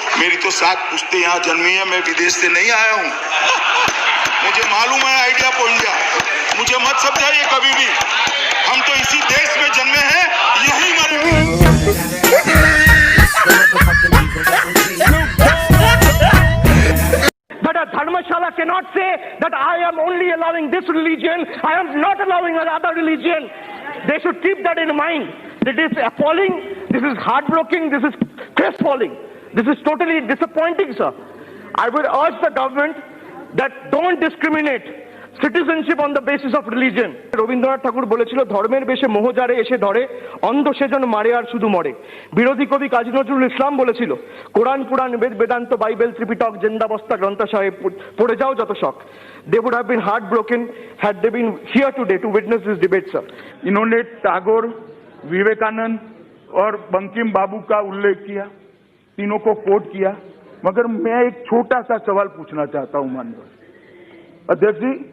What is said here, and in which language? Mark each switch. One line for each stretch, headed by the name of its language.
Hindi: मेरी तो 7 पुश्तें यहाँ जन्मी है, मैं विदेश से नहीं आया हूँ, मुझे मालूम है आइडिया ऑफ इंडिया। मुझे मत समझाइए कभी भी, हम तो इसी देश में जन्मे हैं, यही मरेंगे।
English: But a Dharmashala cannot say that I am only allowing this religion, I am not allowing another religion. They should keep that in mind. This is appalling, this is heartbreaking, this is crestfalling. This is totally disappointing, sir. I would urge the government that don't discriminate citizenship on the basis of religion.
Bangla: Rabindranath ঠাকুর বলেছিল, ধর্মের বেশে মোহ যারে এসে ধরে, অন্ধ সেজন মারে আর শুধু মরে। বিরোধী কবি কাজী নজরুল ইসলাম বলেছিল, কোরআন পুরাণ বেদ বেদান্ত বাইবেল ত্রিপিটক জিন্দাবস্তা গ্রন্থ সাহেব পড়ে যাও যত শখ।
English: They would have been heartbroken had they been here today to witness this debate, sir.
Hindi: इन्होंने टैगोर, विवेकानंद और बंकिम बाबू का उल्लेख किया, तीनों को कोट किया, मगर मैं एक छोटा सा सवाल पूछना चाहता हूं माननीय अध्यक्ष जी।